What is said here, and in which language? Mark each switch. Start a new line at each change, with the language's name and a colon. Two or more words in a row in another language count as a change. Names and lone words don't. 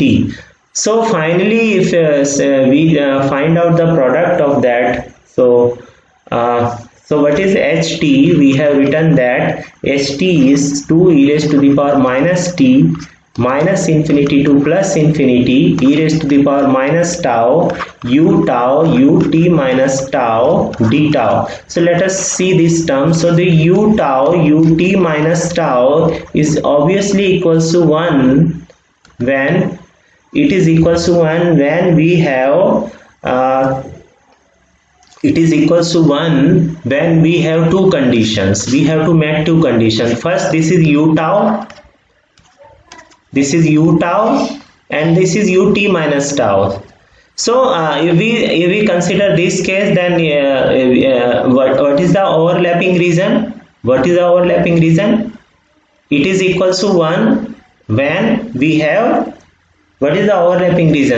English: So finally if we find out the product of that, so what is ht? We have written that ht is 2 e raised to the power minus t minus infinity to plus infinity e raised to the power minus tau ut minus tau d tau. So let us see this term. So the ut minus tau is obviously equals to 1 when it is equals to 1 when we have it is equals to 1 when we have two conditions. We have to make two conditions. First, this is u tau, this is u tau, and this is ut minus tau. So if we consider this case, then what is the overlapping region? What is the overlapping region? It is equals to 1 when we have, what is the overlapping region?